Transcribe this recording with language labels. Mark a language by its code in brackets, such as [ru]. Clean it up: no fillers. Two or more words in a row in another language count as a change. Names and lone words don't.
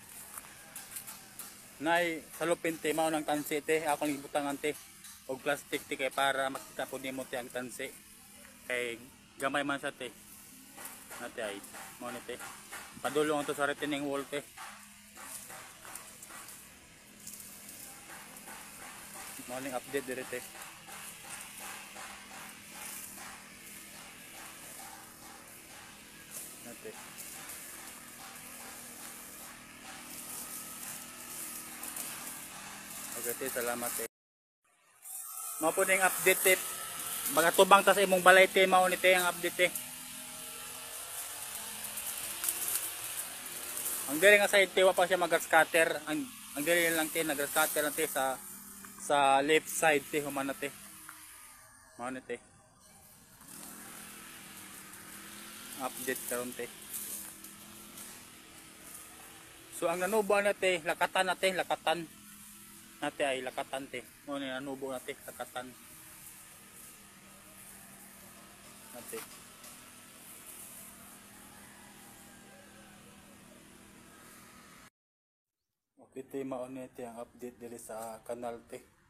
[ceb] Nay salupin te, mao nang tansi te, ako ning butangan te og plastic te kay para makita pud nimo te ang tansi kay gamay man sa te nate ay mao ni te padulong to sa [en] retaining wall [ceb] te. Mao ning update dire te. Nate okay te, salamat te. Mao po ning update te. Magatubang ta sa imong balay te, mao ni te ang update te. Ang diri nga side te wa pa siya mag-scatter. Ang diri lang te nag-scatter lang te sa [en] left side [ceb] te humana te. Mao ni te. Update karon te. So ang nanubo na te, lakatan na te, lakatan. Nate ay lakatan te. Mo ni nanubo nate lakatan. Nate. Okay te, mao ni te ang update diri sa kanal te.